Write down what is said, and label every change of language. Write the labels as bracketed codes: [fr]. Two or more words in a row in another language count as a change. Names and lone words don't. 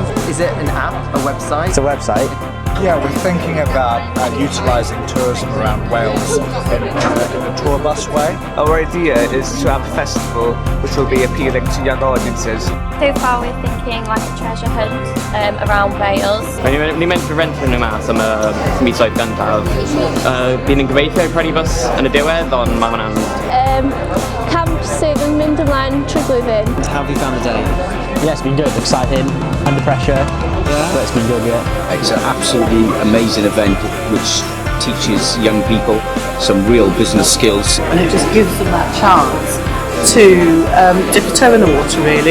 [en] Is it an app, a website? It's a website. Yeah, we're thinking about utilising tourism around Wales in a tour bus way. Our idea is to have a festival which will be appealing to young audiences. So far we're thinking like a treasure hunt around Wales. [cy] Ni mynd i rent nhw mas am y misoedd gyntaf. Bydd yn gobeithio prynu bus yn y diwedd, ond mae hwnna'n... Camp sydd yn mynd ymlaen trwy blwyddyn. [en] How have you found the day? Yeah, it's been good, exciting, under pressure, but it's been good, yeah. It's an absolutely amazing event which teaches young people some real business skills. And it just gives them that chance to dip a toe in the water, really.